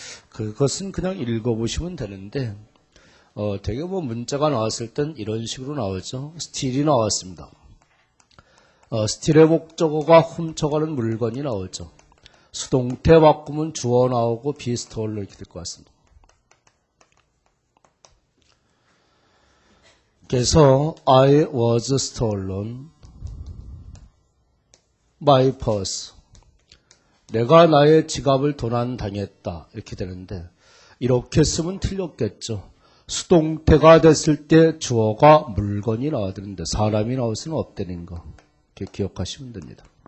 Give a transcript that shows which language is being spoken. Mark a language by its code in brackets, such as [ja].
[ko] 그것은 그냥 읽어보시면 되는데 되게 뭐 문자가 나왔을 땐 이런 식으로 나오죠. 스틸이 나왔습니다. 스틸의 목적어가 훔쳐가는 물건이 나오죠. 수동태 바꾸면 주어 나오고 비스톨로 이렇게 될 것 같습니다. 그래서 [en] I was stolen my purse. [ko] 내가 나의 지갑을 도난당했다. 이렇게 되는데 이렇게 쓰면 틀렸겠죠. 수동태가 됐을 때 주어가 물건이 나와야 되는데 사람이 나올 수는 없다는 거. 이렇게 기억하시면 됩니다.